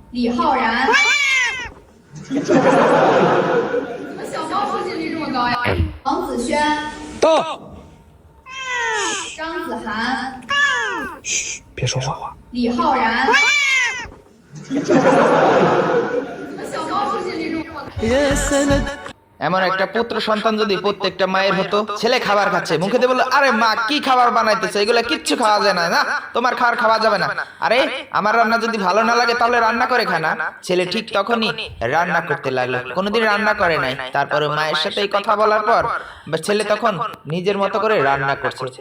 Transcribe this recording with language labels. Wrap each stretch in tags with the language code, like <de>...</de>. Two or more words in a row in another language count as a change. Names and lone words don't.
<zh>李浩然，怎么小猫出镜率这么高呀？王子轩到。张子涵，嘘，别说话。李浩然，怎么小猫出镜率这么高？</zh> <bn>এমন একটা পুত্র সন্তান যদি প্রত্যেকটা মায়ের হতো, ছেলে খাবার খাচ্ছে মুখে দিয়ে বললো আরে মা কি খাবার বানাইতেছে, এগুলা কিচ্ছু খাওয়া যায় না, না তোমার খাবার খাওয়া যাবে না, আরে আমার রান্না যদি ভালো না লাগে তাহলে রান্না করে খা না। ছেলে ঠিক তখনই রান্না করতে লাগলো, কোনোদিন রান্না করে নাই। তারপরে মায়ের সাথে এই কথা বলার পর ছেলে তখন নিজের মতো করে রান্না করছে।</bn>